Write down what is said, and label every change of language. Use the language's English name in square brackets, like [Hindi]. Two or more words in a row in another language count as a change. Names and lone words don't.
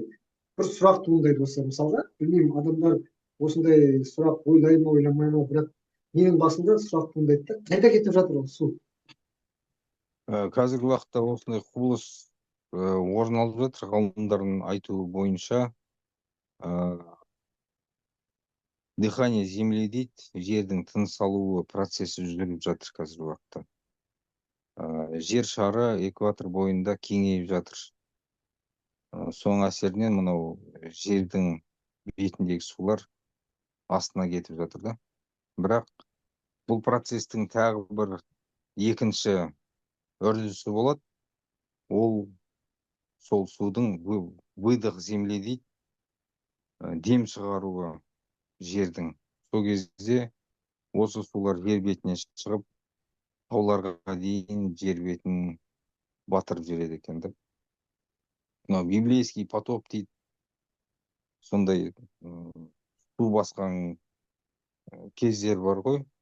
[Kazakh] Бір сұрақ туындайды осы мысалға, білмеймін, адамдар осындай сұрақ ойлай ма, ойламай ма, бірақ менің басымда сұрақ туындайды да, қайда кетіп жатыр ол су? Қазіргі уақытта осындай құбылыс орын алып жатыр. Ғалымдардың айтуы бойынша [Russian] дыхание земли [Kazakh] дейді, жердің тыныс алуы процесі жүріп жатыр қазіргі уақытта. Жер шары экватор бойында кеңейіп жатыр. Соның әсерінен мынау жердің бетіндегі сулар астына кетіп жатыр да. Бірақ бұл процестің тағы бір екінші үрдісі болады. Ол сол судың [Russian] выдох земли [Kazakh] дейді, дем шығаруы жердің. Сол кезде осы сулар жер бетіне шығып, тауларға дейін жер бетін батырып жібереді екен да. Мынау [Russian] библейский потоп [Kazakh] дейді. Сондай су басқан кездер бар ғой.